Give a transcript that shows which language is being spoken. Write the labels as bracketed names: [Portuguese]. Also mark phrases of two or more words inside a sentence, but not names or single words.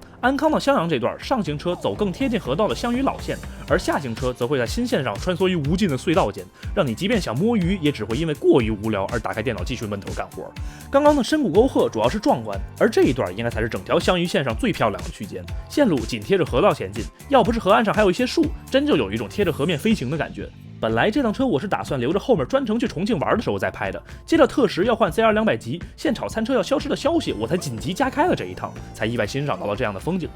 [Chinese] 安康到襄陽這段，上行車走更貼近河道的襄榆老線，而下行車則會在新線上穿梭於無盡的隧道間，讓你即便想摸魚，也只會因為過於無聊而打開電腦繼續悶頭幹活。剛剛的深谷沟壑主要是壯觀，而這一段應該才是整條襄榆線上最漂亮的區間。線路緊貼着河道前進，要不是河岸上還有一些樹，真就有一種貼着河面飛行的感覺。本來這趟車我是打算留着後面专程去重慶玩的時候再拍的，接着特时要換 CR 200级，现炒餐车要消失的消息，我才緊急加開了這一趟，才意外欣賞到了這樣的風景。